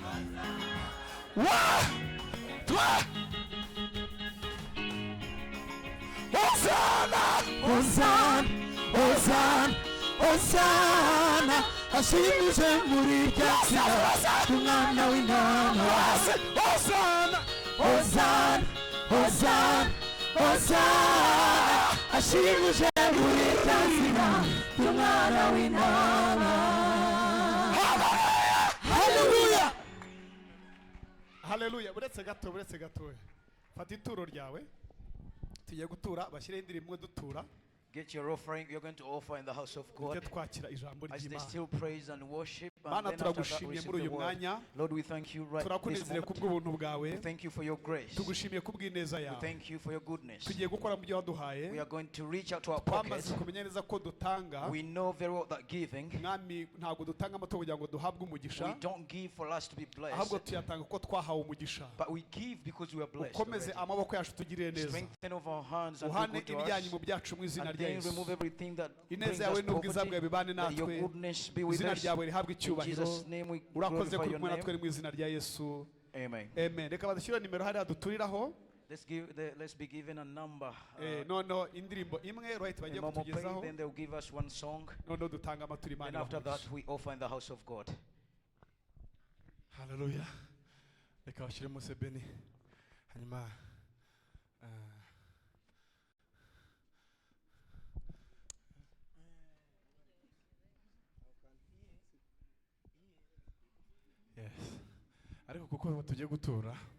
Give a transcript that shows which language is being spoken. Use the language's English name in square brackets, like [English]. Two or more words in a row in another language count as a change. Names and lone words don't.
[Kinyarwanda] Hosana ashimije muri rya zina umwana w'intama Hosana ashimije muri rya zina umwana w'intama Haleluya buretse gato fata ituro ryawe tugiye gutura bashyireho indirimbo dutura [English] Get your offering. You're going to offer in the house of God. [Kinyarwanda] twakira ijambo [English] As they [Kinyarwanda] ry'Imana [English] still praise and worship, and [Kinyarwanda] Mana [English] then after that [Kinyarwanda] turagushimiye [English] receive [Kinyarwanda] muri [English] the [Kinyarwanda] uyu [English] word. [Kinyarwanda] mwanya [English] Lord, we thank you right this [Kinyarwanda] turakunezere [English] moment. [Kinyarwanda] kubw'ubuntu bwawe [English] We thank you for your grace. [Kinyarwanda] tugushimiye kubw'ineza [English] We [Kinyarwanda] yawe [English] thank you for your goodness. [Kinyarwanda] tugiye gukora mu byo waduhaye [English] We are going to reach out to our [Kinyarwanda] twamaze [English] pockets. [Kinyarwanda] kumenya neza ko dutanga [English] We know very well that giving, [Kinyarwanda] mwami ntabwo dutanga amato kugira ngo duhabwe umugisha [English] we don't give for us to be [Kinyarwanda] ahubwo [English] blessed, [Kinyarwanda] tuyatanga kuko twahawe umugisha [English] but we give because we are blessed. [Kinyarwanda] ukomeze [English] already. [Kinyarwanda] amaboko yacu tugirire neza [English] Strengthen of our hands and do [Kinyarwanda] uhane [English] good to [Kinyarwanda] ibijyanye [English] us. [Kinyarwanda] mu byacu mu izina [English] And [Kinyarwanda] rya [English] then [Kinyarwanda] Yesu [English] remove everything that brings [Kinyarwanda] ineza yawe [English] us [Kinyarwanda] n'ubwiza [English] poverty. [Kinyarwanda] bwawe bibane [English] Let your [Kinyarwanda] natwe [English] goodness be with [Kinyarwanda] izina [English] us. [Kinyarwanda] ryawe rihabwe [English] In [Kinyarwanda] icyubahiro [English] Jesus' name we [Kinyarwanda] urakoze [English] glorify [Kinyarwanda] kuri [English] your [Kinyarwanda] kumwe [English] name. [Kinyarwanda] natwe mu izina rya Yesu [English] Amen. [Kinyarwanda] amen reka badushyire nimero hariya duturiraho [English] Let's be given a number. [Kinyarwanda] noneho indirimbo imwe right [English] A [Kinyarwanda] bagiye [English] Momo Pay, [Kinyarwanda] kutugezaho [English] then they'll give us one song. [Kinyarwanda] noneho dutanga amaturo [English] And [Kinyarwanda] Imana [English] after [Kinyarwanda] ibahe [English] that, we offer in the house of God. [Kinyarwanda] haleluya reka bashyiremo sebeni hanyuma yes ariko kuko tugiye gutura